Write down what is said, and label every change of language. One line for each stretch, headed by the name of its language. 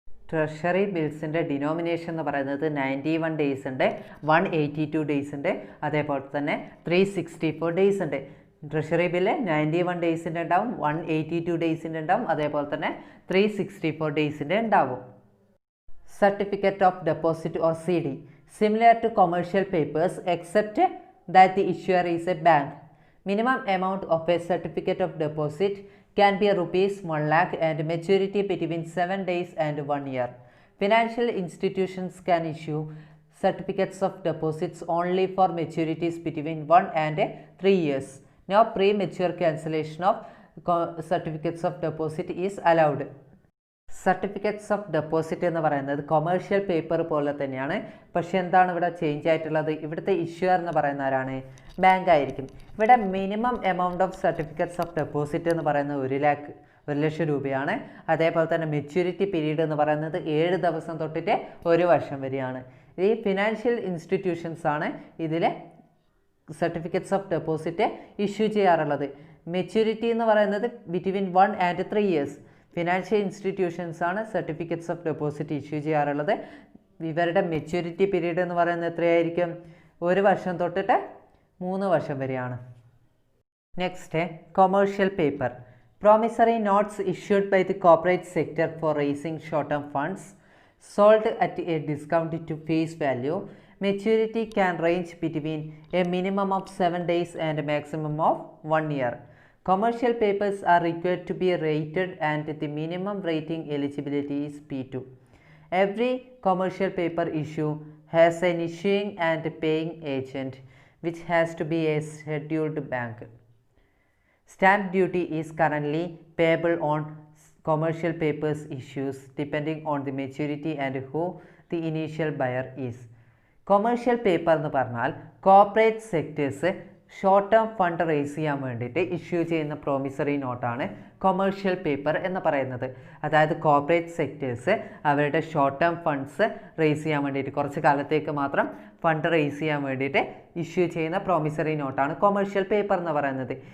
Malayalam: Treasury ബിൽസിൻ്റെ denomination എന്ന് പറയുന്നത് 91 days ഉണ്ട്, 182 ഡേയ്സ് ഉണ്ട്, അതേപോലെ തന്നെ 364 ഡേയ്സ് ഉണ്ട്. ട്രഷറി ബില്ല് 91 ഡേയ്സിൻ്റെ ഉണ്ടാവും, 182 ഡേയ്സിൻ്റെ ഉണ്ടാവും, അതേപോലെ തന്നെ 364 ഡേയ്സിൻ്റെ ഉണ്ടാവും.
English: Certificate of deposit or CD, similar to commercial papers except that the issuer is a bank. Minimum amount of a certificate of deposit can be rupees 1 lakh and maturity between 7 days and 1 year. Financial institutions can issue certificates of deposits only for maturities between 1 and 3 years. No premature cancellation of certificates of deposit is allowed.
Malayalam: Certificates of deposit എന്ന് പറയുന്നത് commercial paper പോലെ തന്നെയാണ്. പക്ഷെ എന്താണ് ഇവിടെ change ആയിട്ടുള്ളത്? ഇവിടുത്തെ issuer എന്ന് പറയുന്ന ആരാണ്? ബാങ്ക് ആയിരിക്കും. ഇവിടെ minimum amount of certificates of deposit എന്ന് പറയുന്നത് 1,00,000 രൂപയാണ്. അതേപോലെ തന്നെ മെച്യൂരിറ്റി പീരീഡ് എന്ന് പറയുന്നത് 7 ദിവസം തൊട്ടിട്ട് 1 വർഷം വരെയാണ്. ഈ ഫിനാൻഷ്യൽ ഇൻസ്റ്റിറ്റ്യൂഷൻസ് ആണ് ഇതിലെ സർട്ടിഫിക്കറ്റ്സ് ഓഫ് ഡെപ്പോസിറ്റ് ഇഷ്യൂ ചെയ്യാറുള്ളത്. മെച്യൂരിറ്റി എന്ന് പറയുന്നത്
English: Between 1 and 3 years.
Malayalam: Financial institutions ആണ് സർട്ടിഫിക്കറ്റ്സ് ഓഫ് ഡെപ്പോസിറ്റ് ഇഷ്യൂ ചെയ്യാറുള്ളത്. ഇവരുടെ മെച്യൂരിറ്റി പീരീഡ് എന്ന് പറയുന്നത് എത്രയായിരിക്കും? 1 വർഷം തൊട്ടിട്ട് 3 വർഷം വരെയാണ്.
English: Next, commercial paper. Promissory notes issued by the corporate sector for raising short term funds sold at a discount to face value. Maturity can range between a minimum of 7 days and a maximum of 1 year. Commercial papers are required to be rated and the minimum rating eligibility is P2. Every commercial paper issue has an issuing and paying agent which has to be a scheduled bank. Stamp duty is currently payable on commercial papers issues depending on the maturity and who the initial buyer is.
Malayalam: Commercial paper എന്ന് പറഞ്ഞാൽ corporate sectors short term fund raise ചെയ്യാൻ വേണ്ടിയിട്ട് issue ചെയ്യുന്ന promissory നോട്ടാണ് commercial paper എന്ന് പറയുന്നത്. അതായത് corporate sectors അവരുടെ short term funds raise ചെയ്യാൻ വേണ്ടിയിട്ട്, കുറച്ച് കാലത്തേക്ക് മാത്രം ഫണ്ട് റേസ് ചെയ്യാൻ വേണ്ടിയിട്ട് ഇഷ്യൂ ചെയ്യുന്ന പ്രോമിസറി നോട്ടാണ് കൊമേഴ്ഷ്യൽ പേപ്പർ എന്ന് പറയുന്നത്.